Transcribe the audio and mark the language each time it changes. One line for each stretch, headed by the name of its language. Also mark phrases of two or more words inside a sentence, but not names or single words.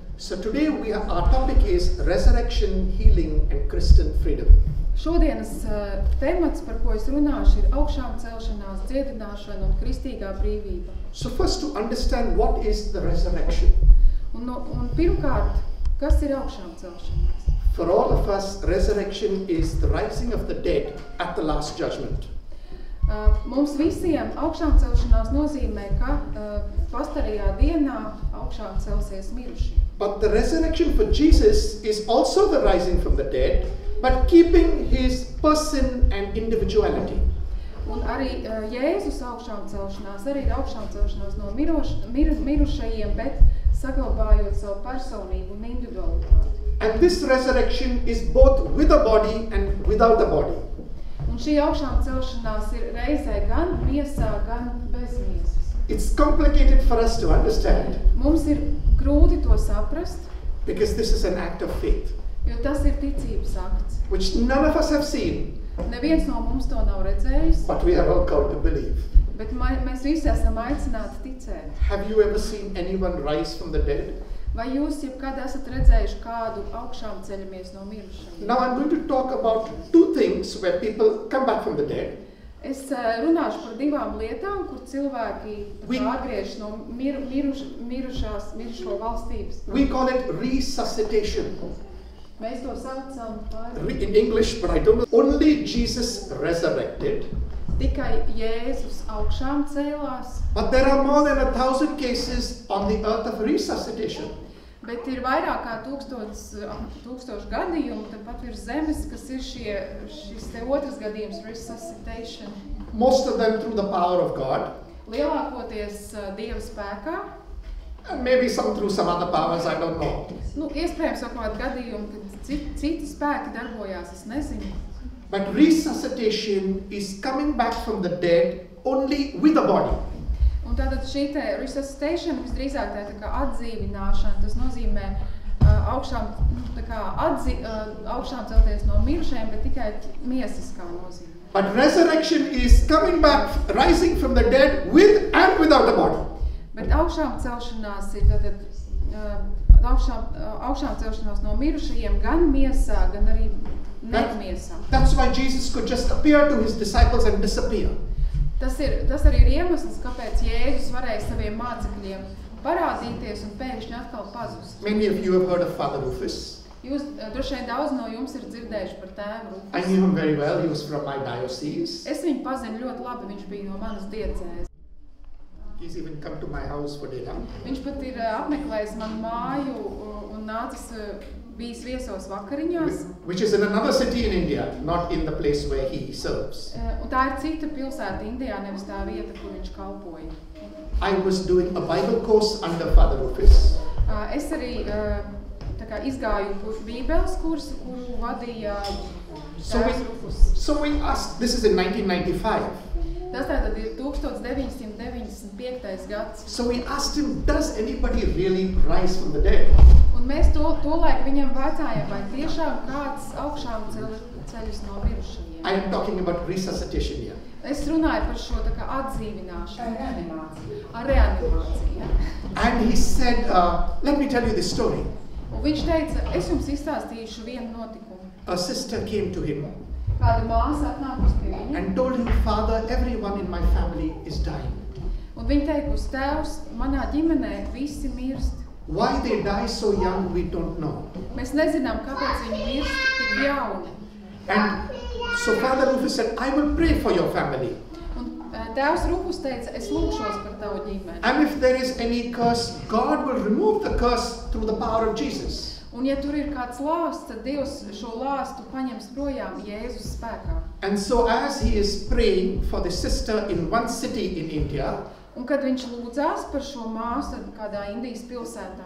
English: So today our topic is resurrection, healing and Christian freedom.
Latvian: Šodienas temats, par ko es runāšu, ir augšām celšanās, dziedināšana un kristīgā brīvība.
English: So first to understand what is the resurrection.
Latvian: Un pirmkārt, kas ir augšām celšanās?
English: For all of us, resurrection is the rising of the dead at the last judgment.
Latvian: Mums visiem augšām celšanās nozīmē, ka pastarajā dienā augšām celsies mirušie.
English: But the resurrection for Jesus is also the rising from the dead, but keeping his person and individuality.
Latvian: Un arī Jēzus augšām celšanās, arī ir augšām celšanās no mirušajiem, bet saglabājot savu personību un individualitāti.
English: And this resurrection is both with a body and without a body.
Latvian: Un šī augšām celšanās ir reizē gan miesā, gan bez miesas.
English: It's complicated for us to understand.
Latvian: Mums ir grūti to saprast,
English: because this is an act of faith,
Latvian: jo tas ir ticības akts.
English: which none of us have seen,
Latvian: Neviens no mums to nav redzējis,
English: but we are all called to believe.
Latvian: bet mēs visi esam aicināti ticēt.
English: Have you ever seen anyone rise from the dead?
Latvian: Vai jūs jebkad esat redzējuši kādu augšām ceļamies no mirušajiem?
English: Now I'm going to talk about two things where people come back from the dead.
Latvian: Es runāšu par divām lietām, kur cilvēki atgriežas no mirušo valstības.
English: We call it resuscitation.
Latvian: Mēs to saucam par
English: In English, but I don't know. Only Jesus resurrected.
Latvian: tikai Jēzus augšām cēlās,
English: But there are more than 1,000 cases on the earth of resuscitation.
Latvian: bet ir vairāk kā 1000 gadījumu tepat virs zemes, kas ir šis te otrs gadījums,
English: resuscitation. Most of them through the power of God.
Latvian: Lielākoties Dieva spēkā.
English: And maybe some through some other powers, I don't know.
Latvian: Iespējams, kaut kādi gadījumi, kad citi spēki darbojās, es nezinu.
English: But resuscitation is coming back from the dead only with a body.
Latvian: Un tātad šī te resuscitation visdrīzāk tā kā atdzīvināšana, tas nozīmē augšām celties no mirušajiem, bet tikai miesiskā nozīmē.
English: But resurrection is coming back, rising from the dead with and without a body.
Latvian: Bet augšām celšanās ir tātad augšām celšanās no mirušajiem gan miesā, gan arī nemiesā.
English: That's why Jesus could just appear to his disciples and disappear.
Latvian: Tas arī ir iemesls, kāpēc Jēzus varēja saviem mācekļiem parādīties un pēkšņi atkal pazust.
English: Many of you have heard of Father Rufus.
Latvian: Jūs droši vien daudz no jums ir dzirdējuši par tēvu Rufusu.
English: I knew him very well. He was from my diocese.
Latvian: Es viņu pazinu ļoti labi, viņš bija no manas diecēs.
English: He's even come to my house for dinner.
Latvian: Viņš pat ir apmeklējis manu māju un bijis viesos vakariņās.
English: Which is in another city in India, not in the place where he serves.
Latvian: Un tā ir cita pilsēta Indijā, nevis tā vieta, kur viņš kalpoja.
English: I was doing a Bible course under Father Rufus.
Latvian: Es arī izgāju bībeles kursu, kuru vadīja tēvs Rufus.
English: So we asked, this is in 1995.
Latvian: Tas tātad ir 1995. gads.
English: So we asked him, does anybody really rise from the dead?
Latvian: Un mēs tolaik viņam vaicājām, vai tiešām kāds augšām ceļas no mirušajiem.
English: I am talking about resuscitation here.
Latvian: Es runāju par šo tā kā atdzīvināšanu. Ar reanimāciju. Ja?
English: And he said, let me tell you this story.
Latvian: Un viņš teica, es jums izstāstīšu vienu notikumu.
English: A sister came to him
Latvian: Kāda māsa atnākusi pie viņa.
English: and told him, Father, everyone in my family is dying.
Latvian: Un viņa teikusi, tēvs, manā ģimenē visi mirst.
English: Why they die so young, we don't know.
Latvian: Mēs nezinām, kāpēc viņi mirst tik jauni.
English: And so Father Rufus said, I will pray for your family.
Latvian: Un tēvs Rufus teica, es lūgšos par tavu ģimeni.
English: And if there is any curse, God will remove the curse through the power of Jesus.
Latvian: Un ja tur ir kāds lāsts, tad Dievs šo lāstu paņems projām Jēzus spēkā.
English: And so as he is praying for the sister in one city in India,
Latvian: Un kad viņš lūdzās par šo māsu kādā Indijas pilsētā,